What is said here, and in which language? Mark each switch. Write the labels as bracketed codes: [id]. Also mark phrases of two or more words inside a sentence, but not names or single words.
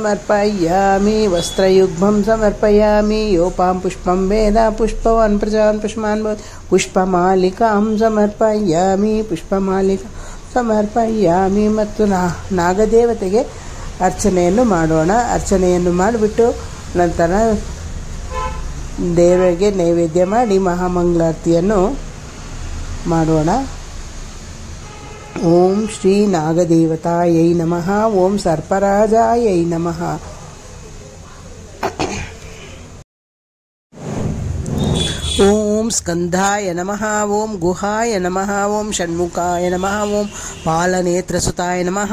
[sa] ಸಮರ್ಪಯಾಮಿ ಯೋಪಾಂ ಪುಷ್ಪಂ ವೇದ ಪುಷ್ಪವಾನ್ ಪ್ರಜಾನ್ ಪುಷ್ಮಾನ್ ಪುಷ್ಪಮಾಲಿಕಾಂ ಸಮರ್ಪಯಾಮಿ [kn] ಮತ್ತು ನಾಗದೇವತೆಗೆ ಅರ್ಚನೆಯನ್ನು ಮಾಡೋಣ. ಅರ್ಚನೆಯನ್ನು ಮಾಡಿಬಿಟ್ಟು ನಂತರ ದೇವರಿಗೆ ನೈವೇದ್ಯ ಮಾಡಿ ಮಹಾಮಂಗಳಾರತಿಯನ್ನು ಮಾಡೋಣ. [sa] ಓಂ ಶ್ರೀ ನಾಗದೇವತಾಯೈ ನಮಃ. ಓಂ ಸರ್ಪರಾಜಾಯೈ ನಮಃ. ಓಂ ಸ್ಕಂಧಾಯ ನಮಃ. ಓಂ ಗುಹಾಯ ನಮಃ. ಓಂ ಷಣ್ಮುಖಾಯ ನಮಃ. ಓಂ ಪಾಲನೇತ್ರಸುತಾಯ ನಮಃ.